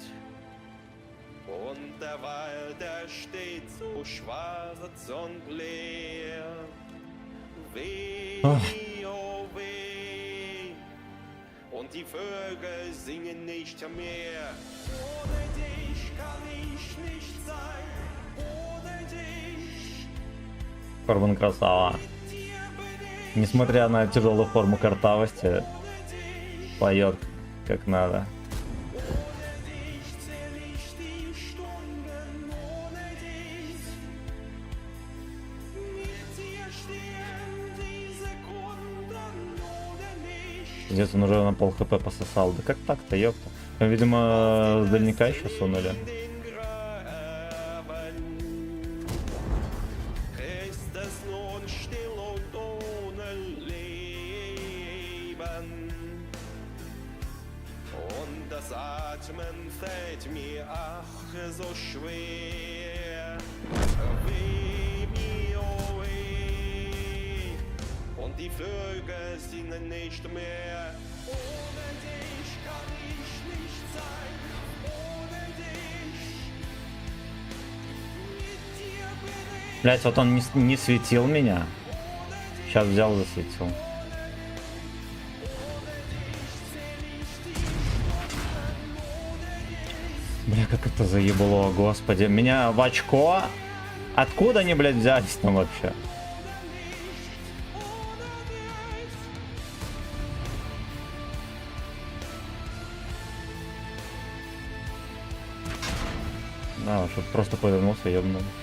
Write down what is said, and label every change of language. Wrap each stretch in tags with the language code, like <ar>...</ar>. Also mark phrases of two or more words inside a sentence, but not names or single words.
<de>Und der Wald, der steht so schwarz und leer. Weh, oh weh. Und die Vögel singen nicht mehr. Ohne dich kann ich nicht sein. Ohne dich.</de> <ru>Корбан красава. Несмотря на тяжелую форму картавости, поет как надо. Здесь он уже на пол хп пососал. Да как так-то, ёпта? Там, видимо, с дальника еще сунули.</ru> <de>Ist es nun still und ohne Leben. Und das Atmen fällt mir ach so schwer. Weh mir, oh weh. Und die Vögel singen nicht mehr. Ohne dich kann ich nicht sein. Ohne dich. Mit dir bin ich.</de> <ru>Блять, вот он не светил меня. Сейчас взял, засветил. Бля, как это Что за ебло, господи. Меня в очко? Откуда они, блядь, взялись там вообще? Да, что просто повернулся и ёбнул.</ru>